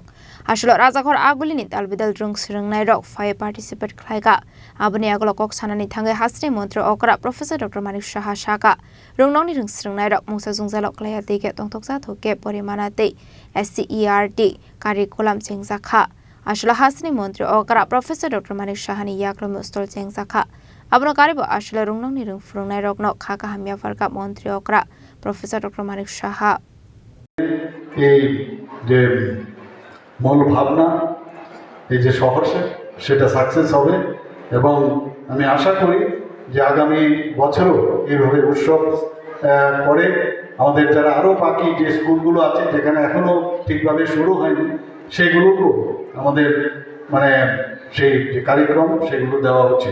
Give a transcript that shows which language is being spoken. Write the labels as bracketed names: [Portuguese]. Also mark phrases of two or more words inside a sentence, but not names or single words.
[Kok Borok] आसलो राजाघर आगुलिनि तालबिदाल रों सिरंनाय रक फाय पार्टिसिपेट खालायगा अपनी आगलो कक सानानि थाङै हास्रि मन्त्र अकरा प्रोफेसर डक्टर मानिक साहा साका रोंनावनि रों सिरंनाय रक मुसा जुंजालक लाया दैके तंतकजा थोके परिमानाते SCERT कारिकुलाम चें जाखा आसलो हास्रि मन्त्र अकरा प्रोफेसर डक्टर मानिक साहानि याग्लो मुस्तल चें जाखा अपनो कारिबो आसलो रोंनावनि रों फुरंनाय रकनो खाका हामिया फारका मन्त्री अकरा প্রফেসর ডক্টর মানিক সাহা [Bangla] এই যে মূল ভাবনা এই যে শহরে সেটা সাকসেস হবে এবং আমি আশা করি যে আগামী বছরও এইভাবে উৎসব করে আমাদের যারা আরও বাকি যে স্কুলগুলো আছে যেখানে এখনও ঠিকভাবে শুরু হয়নি সেগুলোকেও আমাদের মানে সেই যে কার্যক্রম সেগুলো দেওয়া উচিত।